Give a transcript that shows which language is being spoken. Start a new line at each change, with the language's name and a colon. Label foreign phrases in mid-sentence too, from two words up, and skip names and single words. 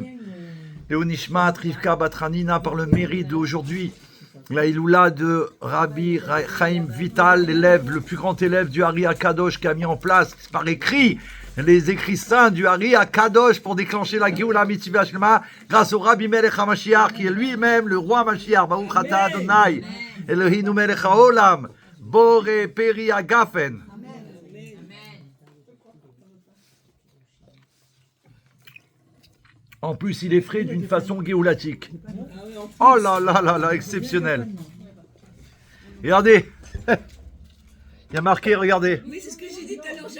French: Et au Nishmat, Rivka Batranina, par le mérite d'aujourd'hui, la Iloula de Rabbi Chaim Vital, l'élève, le plus grand élève du
Hebrew: האר"י הקדוש
French: qui a mis en place par écrit les écrits saints du
Hebrew: האר"י הקדוש
French: pour déclencher la
Hebrew: גאולה מצווה שלמה
French: grâce au
Hebrew: רבי מלך המשיח
French: qui est lui-même le roi Mashiach.
Hebrew: ברוך אתה ה' אלוקינו מלך העולם בורא פרי הגפן.
French: En plus, il est frais d'une façon géolatique. Oh là là là là, exceptionnel. Regardez. Il y a marqué, regardez. Oui, c'est ce que j'ai dit tout à l'heure.